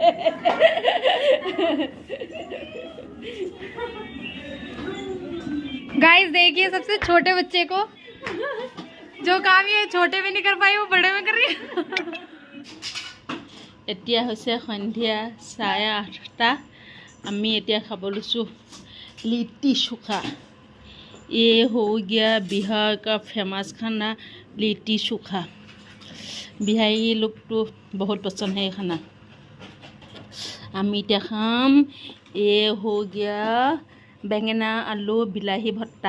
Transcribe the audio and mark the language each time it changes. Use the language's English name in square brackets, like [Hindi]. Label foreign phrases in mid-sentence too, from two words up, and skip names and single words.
[Hindi] गाइस देखिए सबसे छोटे बच्चे को, जो काम ये छोटे में नहीं कर पाई वो बड़े में कर रही है। [Assamese] এতিয়া হৈছে সন্ধিয়া 8:30। আমি এতিয়া খাব লৈছোঁ लिट्टी चोखा। [Hindi] ये हो गया बिहार का फेमस खाना लिट्टी चोखा। बिहारी लोग तो बहुत पसंद है ये खाना। [Assamese] অমিত খাম। ये हो गया बेंगना आलू बिलाही भट्टा।